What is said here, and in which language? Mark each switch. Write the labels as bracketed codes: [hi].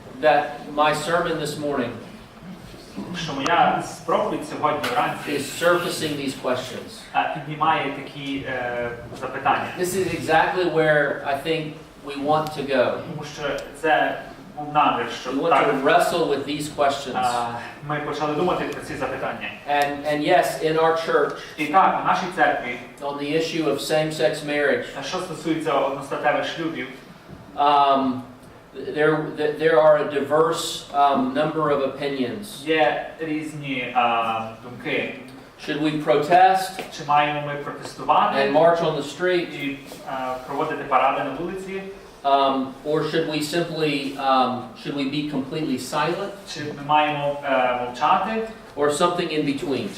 [en] that my sermon this morning [uk] що моя проповідь сьогодні вранці [en] is surfacing these questions. [uk] Піднімає такі запитання. [en] This is exactly where I think we want to go. [uk] Тому що це був намір, [en] We [uk] щоб [en] want [uk] так [en] to wrestle with these questions. [uk] ми почали думати про ці запитання. [en] And yes, in our church, [uk] І так, у нашій церкві, [en] on the issue of same-sex marriage, [uk] що стосується одностатевих шлюбів, [en] there are a diverse number of opinions. [uk] є різні думки. [en] Should we protest [uk] Чи маємо ми протестувати [en] and march on the street, [uk] і проводити паради на вулиці, [en] or should we simply should we be completely silent, [uk] чи ми маємо мовчати, [en] or something in between?